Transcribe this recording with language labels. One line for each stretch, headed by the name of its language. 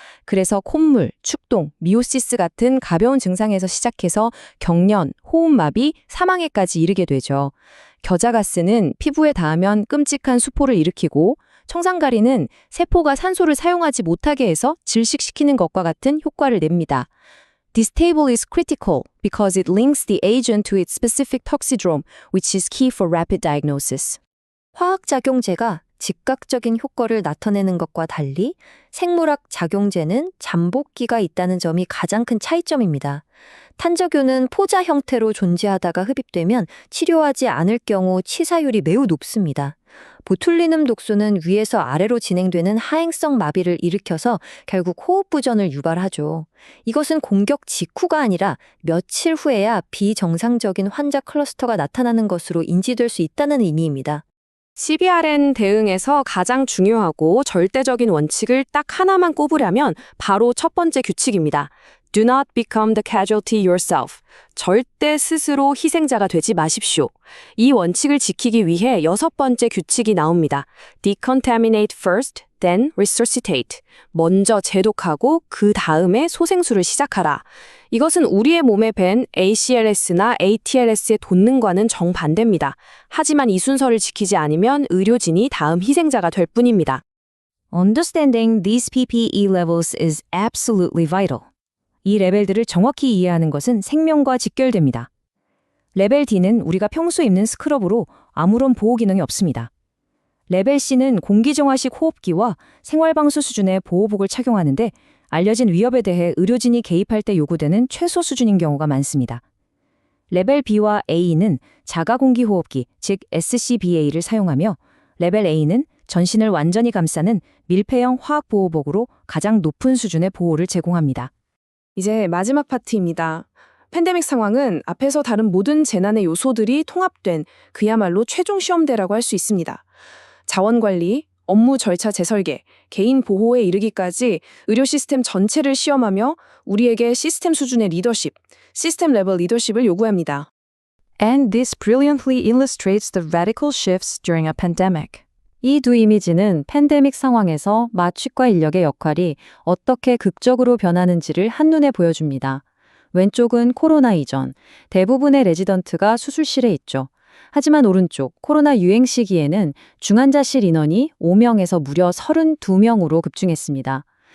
Korean: 그래서 콧물, 축동, 미오시스 같은 가벼운 증상에서 시작해서 경련, 호흡마비, 사망에까지 이르게 되죠. 겨자가스는 피부에 닿으면 끔찍한 수포를 일으키고 청산가리는 세포가 산소를 사용하지 못하게 해서 질식시키는 것과 같은 효과를 냅니다.
English: This table is critical because it links the agent to its specific toxidrome, which is key for rapid diagnosis.
Korean: 화학작용제가 즉각적인 효과를 나타내는 것과 달리 생물학 작용제는 잠복기가 있다는 점이 가장 큰 차이점입니다. 탄저균은 포자 형태로 존재하다가 흡입되면 치료하지 않을 경우 치사율이 매우 높습니다. 보툴리눔 독소는 위에서 아래로 진행되는 하행성 마비를 일으켜서 결국 호흡부전을 유발하죠. 이것은 공격 직후가 아니라 며칠 후에야 비정상적인 환자 클러스터가 나타나는 것으로 인지될 수 있다는 의미입니다. CBRN 대응에서 가장 중요하고 절대적인 원칙을 딱 하나만 꼽으려면 바로 첫 번째 규칙입니다.
English: Do not become the casualty yourself.
Korean: 절대 스스로 희생자가 되지 마십시오. 이 원칙을 지키기 위해 6번째 규칙이 나옵니다.
English: Decontaminate first, then resuscitate.
Korean: 먼저 제독하고 그 다음에 소생술을 시작하라. 이것은 우리의 몸에 밴 ACLS나 ATLS의 돋는과는 정반대입니다. 하지만 이 순서를 지키지 않으면 의료진이 다음 희생자가 될 뿐입니다.
English: Understanding these PPE levels is absolutely vital.
Korean: 이 레벨들을 정확히 이해하는 것은 생명과 직결됩니다. 레벨 D는 우리가 평소 입는 스크럽으로 아무런 보호 기능이 없습니다. 레벨 C는 공기정화식 호흡기와 생활방수 수준의 보호복을 착용하는데 알려진 위협에 대해 의료진이 개입할 때 요구되는 최소 수준인 경우가 많습니다. 레벨 B와 A는 자가공기호흡기, 즉 SCBA를 사용하며 레벨 A는 전신을 완전히 감싸는 밀폐형 화학보호복으로 가장 높은 수준의 보호를 제공합니다. 이제 마지막 파트입니다. 팬데믹 상황은 앞에서 다른 모든 재난의 요소들이 통합된 그야말로 최종 시험대라고 할 수 있습니다. 자원관리, 업무 절차 재설계, 개인 보호에 이르기까지 의료 시스템 전체를 시험하며 우리에게 시스템 수준의 리더십, 시스템 레벨 리더십을 요구합니다.
English: And this brilliantly illustrates the radical shifts during a pandemic.
Korean: 이 두 이미지는 팬데믹 상황에서 마취과 인력의 역할이 어떻게 극적으로 변하는지를 한눈에 보여줍니다. 왼쪽은 코로나 이전, 대부분의 레지던트가 수술실에 있죠. 하지만 오른쪽, 코로나 유행 시기에는 중환자실 인원이 5명에서 무려 32명으로 급증했습니다.